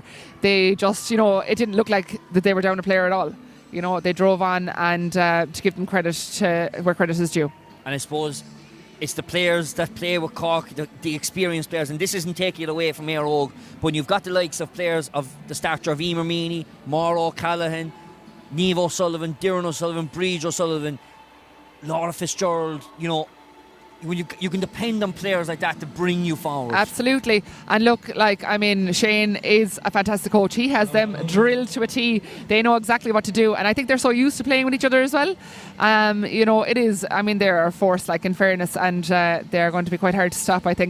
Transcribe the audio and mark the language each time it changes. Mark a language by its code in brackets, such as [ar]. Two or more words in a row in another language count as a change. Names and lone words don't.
[en] They just, you know, it didn't look like that they were down a player at all. You know, they drove on, and to give them credit to where credit is due. And I suppose it's the players that play with Cork, the experienced players, and this isn't taking it away from Eire Og, but you've got the likes of players of the stature of Emer Meany, Mauro Callaghan, Niamh O'Sullivan, Darren O'Sullivan, Bríd O'Sullivan, Laura Fitzgerald. You know, when you can depend on players like that to bring you forward. Absolutely. And look, like, I mean, Shane is a fantastic coach. He has them drilled to a T. They know exactly what to do, and I think they're so used to playing with each other as well. You know, it is, I mean, they're a force, like, in fairness, and they're going to be quite hard to stop, I think.